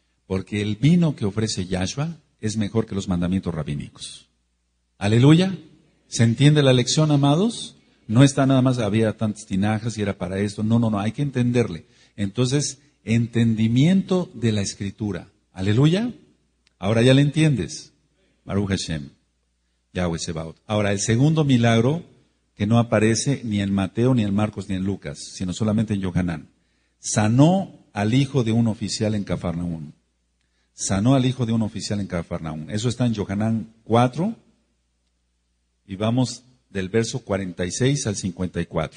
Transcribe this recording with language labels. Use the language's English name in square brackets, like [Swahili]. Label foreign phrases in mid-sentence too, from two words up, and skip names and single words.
[Spanish] Porque el vino que ofrece Yahshua es mejor que los mandamientos rabínicos. Aleluya. ¿Se entiende la lección, amados? No está nada más, había tantas tinajas y era para esto. No, hay que entenderle. Entonces, entendimiento de la Escritura. Aleluya. Ahora ya le entiendes. [Hebrew] Baruch Hashem. Yahweh Sebaot. [Spanish] Ahora, el segundo milagro que no aparece ni en Mateo, ni en Marcos, ni en Lucas, sino solamente en Yohanan. Sanó al hijo de un oficial en Cafarnaún. Sanó al hijo de un oficial en Cafarnaún. Eso está en Yohanan 4 y vamos del verso 46 al 54.